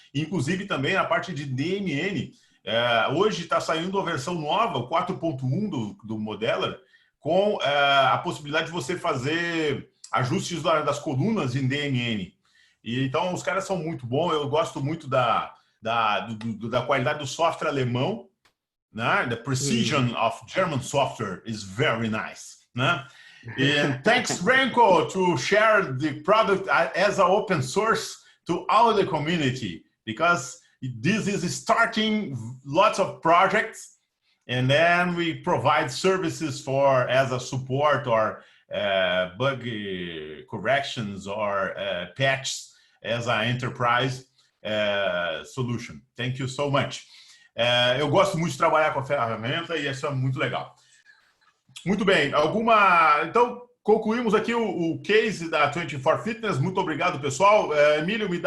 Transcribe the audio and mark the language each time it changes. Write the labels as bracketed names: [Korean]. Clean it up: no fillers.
[Portuguese] Inclusive também a parte de DMN. Hoje está saindo a versão nova, o 4.1 do Modeler, com a possibilidade de você fazer ajustes das colunas em DMN. E, então, os caras são muito bons. Eu gosto muito da qualidade do software alemão, né? [English] The precision of German software is very nice, né? And thanks, Renko, to share the product as an open source to all the community, because this is starting lots of projects, and then we provide services as a support or bug corrections or patches as an enterprise solution. Thank you so much. [Portuguese] Eu gosto muito de trabalhar com a ferramenta e isso é muito legal. Muito bem, então concluímos aqui o case da 24 Fitness. Muito obrigado, pessoal. Emílio, me dá